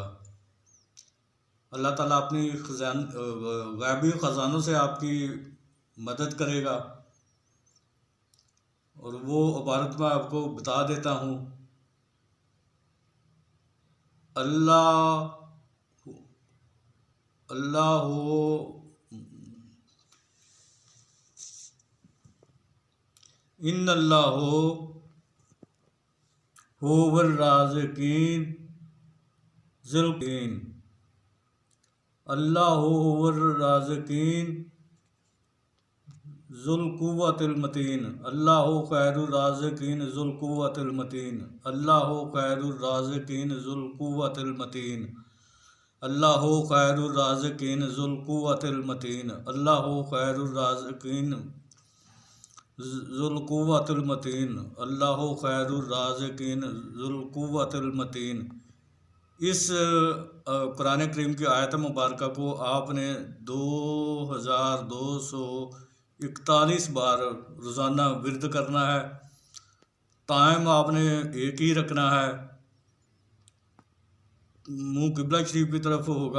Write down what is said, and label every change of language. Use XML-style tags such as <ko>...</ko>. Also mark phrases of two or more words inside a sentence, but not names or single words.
<ur>اللہ تعالیٰ اپنی غیبی خزانوں سے آپکی مدد کرے گا. اور وہ عبارت میں آپکو بتا دیتا ہوں.</ur> <ar>الله هو إن الله هو الرازقين ذلكين. الله هو الرازقين ذو القوة المتين. الله خير الرازقين ذو القوة المتين. الله خير الرازقين ذو القوة المتين. الله خير الرازقين ذو القوة المتين. الله خير الرازقين ذو القوة المتين. الله خير الرازقين ذو القوة المتين.</ar> <ur>اس قرآن کریم کی آیت مبارک کو آپنے 2241 بار روزانہ ورد کرنا ہے. ٹائم آپنے ایک ہی رکھنا ہے. منہ قبلہ شریف کی طرف ہوگا.</ur>